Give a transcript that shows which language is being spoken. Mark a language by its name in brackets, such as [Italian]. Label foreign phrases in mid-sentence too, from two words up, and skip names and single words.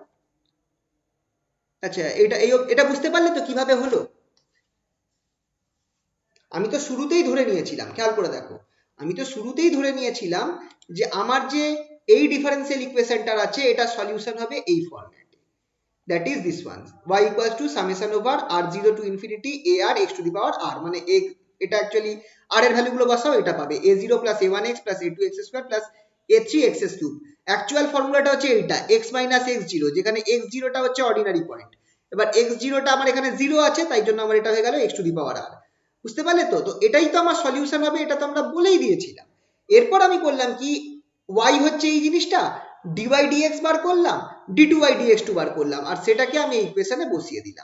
[Bangla] আচ্ছা এটা বুঝতে পারলে তো কিভাবে হলো? আমি তো শুরুতেই ধরে নিয়েছিলাম, খেয়াল করে দেখো, আমি তো শুরুতেই ধরে নিয়েছিলাম যে আমার যে এই [English] differential equation [Bangla] আছে এটা সলিউশন হবে এই ফরম্যাটে, [English] that is this one, y equals to summation over r0 to infinity ar x to the power r, [Bangla] মানে এটা অ্যাকচুয়ালি r এর ভ্যালু গুলো বসাও, এটা পাবে [English] a0 plus a1x plus a2x square plus a3x কিউব। [Bangla] অ্যাকচুয়াল ফর্মুলাটা হচ্ছে এইটা [English] x minus x zero, [Bangla] যেখানে এক্স জিরোটা হচ্ছে [English] ordinary point. [Bangla] এবার [English] x zero [Bangla] আমার এখানে জিরো আছে, তাই জন্য আমার এটা হয়ে গেল [English] x to the power r. [Bangla] বুঝতে পারলে তো? তো এটাই তো আমার সলিউশন হবে, এটা তো আমরা বলেই দিয়েছিলাম। এরপর আমি করলাম কি, y হচ্ছে এই জিনিসটা, dy dx বার করলাম, d2y dx2 বার করলাম, আর সেটাকে আমি এই ইকুয়েশনে বসিয়ে দিলাম।